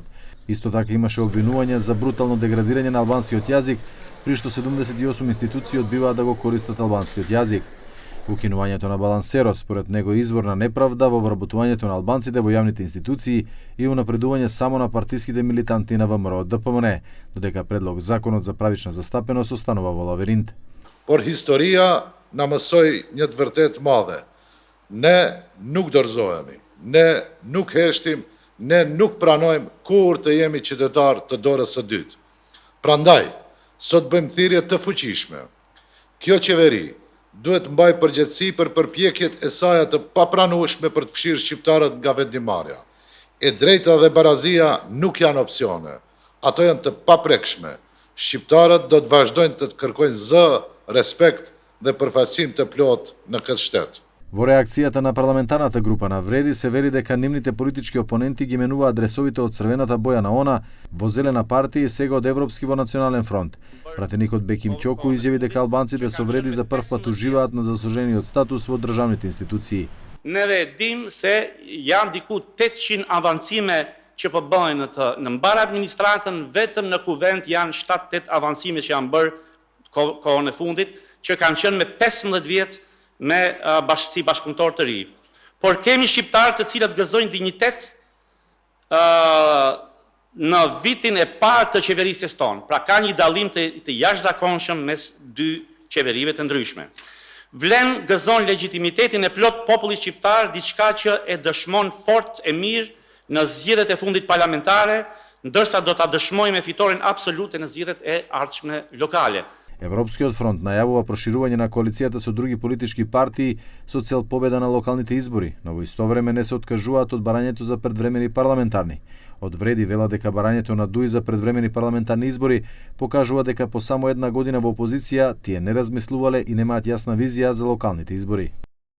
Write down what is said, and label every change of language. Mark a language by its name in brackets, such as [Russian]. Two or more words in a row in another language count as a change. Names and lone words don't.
[Macedonian] Исто така имаше обвинувања за брутално деградирање на албанскиот јазик, при што 78 институции одбиваат да го користат албанскиот јазик. Укинувањето на балансерот според него е извор на неправда во вработувањето на албанците во јавните институции и унапредување само на партиските милитанти на ВМРО ДПМН, додека предлог законот за правична застапеност останува во лавиринт. [Albanian] Por historia na mësoi një të vërtet madhe. Ne nuk dorëzohemi, ne nuk heshtim, ne nuk pranojmë kur të jemi qytetar të dorës së dytë. Prandaj, sot bëjmë thirrje të fuqishme. Kjo qeveri duhet mbaj përgjegjësi për përpjekjet e saj të papranueshme për të fshirë shqiptarët nga vendimarrja. E drejta dhe barazia nuk janë opsione, ato janë të paprekshme. Shqiptarët do të vazhdojnë të kërkojnë zë, respekt dhe përfaqësim të plot në këtë shtet. [Macedonian] Во реакцијата на парламентарната група на Вреди се вели дека нивните политички опоненти ги менуваат адресовите од црвената боја на ОНА во зелена партија и сега од Европски во Национален фронт. Пратеникот Беким Ќоку изјави дека албанците со Вреди за прв пат уживаат на заслужениот статус во државните институции. [Albanian] Ne dim se janë diku 800 avancime që po bëhen në mbar administratën, vetëm në kuvent janë 7-8 avancime që janë bërë kohën e fundit, që kanë qenë me 15 vjet me si bashkëpunëtor të ri. Por kemi shqiptarë të cilët gëzojnë dinjitet në vitin e parë të qeverisjes tonë. Pra ka një dallim të jashtëzakonshëm mes dy qeverive të ndryshme. Vlen gëzon legitimitetin e plot popullit shqiptar, diçka që e dëshmon fort e mirë në zgjedhjet e fundit parlamentare, ndërsa do ta dëshmojmë fitoren absolute në zgjedhjet e ardhshme lokale. [Macedonian] Европскиот фронт најавува проширување на коалицијата со други политички партии со цел победа на локалните избори, но во исто време не се откажуваат од барањето за предвремени парламентарни. Од Вреди вела дека барањето на ДУИ за предвремени парламентарни избори покажува дека по само една година во опозиција тие не размислувале и немаат јасна визија за локалните избори.